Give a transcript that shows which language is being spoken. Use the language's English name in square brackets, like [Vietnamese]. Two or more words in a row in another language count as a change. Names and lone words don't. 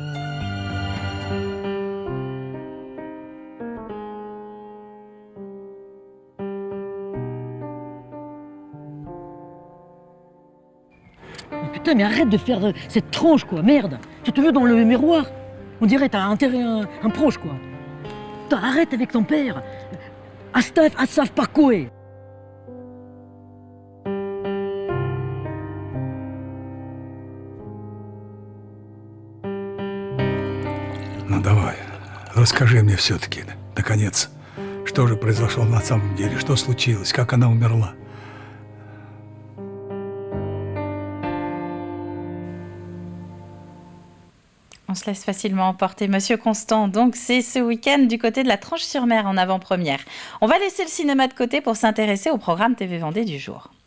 [French] Putain, mais arrête de faire cette tronche, quoi, merde. Tu te veux dans le miroir. On dirait t'as enterré un proche, quoi. Putain, arrête avec ton père. Asaf Parkoé. [Russian] Ну давай, расскажи мне все-таки, наконец, что же произошло на самом деле, что случилось, как она умерла. [French] On se laisse facilement emporter, Monsieur Constant. Donc, c'est ce week-end du côté de la Tranche-sur-Mer en avant-première. On va laisser le cinéma de côté pour s'intéresser au programme TV Vendée du jour.